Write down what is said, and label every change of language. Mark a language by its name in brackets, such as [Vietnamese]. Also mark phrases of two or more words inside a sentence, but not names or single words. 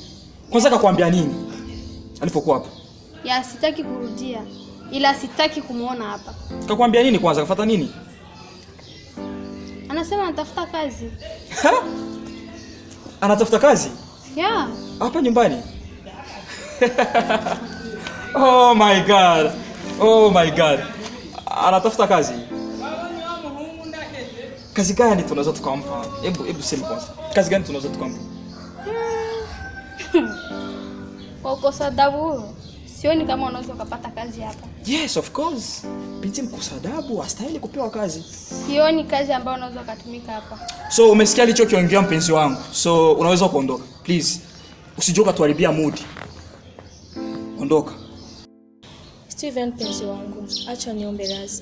[Swahili] Kwanza kakwambia nini alipokuwa hapa? Ya sitaki kurudia. Ila sitaki kumuona hapa. Kakwambia nini kwanza? Kafuata nini? Anasema anatafuta kazi. Anatafuta kazi? [English] Yeah. [Swahili] Hapa nyumbani? [English] Oh my God. Oh my God. [Swahili] Anatafuta kazi. Kazi gani tunaweza tukampa? Hebu sema kwanza. Kazi gani tunaweza tukampa? Kwa ukosa adabu, sioni kama unaweza kupata kazi hapa. [English] Yes, of course. [Swahili] Binti mkosa adabu hastahili kupewa kazi. Sioni kazi ambayo unaweza kutumika hapa. So umesikia alichokiongea mpenzi wangu. So unaweza kuondoka. Please. Usijoka tuharibia mood. Ondoka. Steven, mpenzi wangu, acha niombe radhi.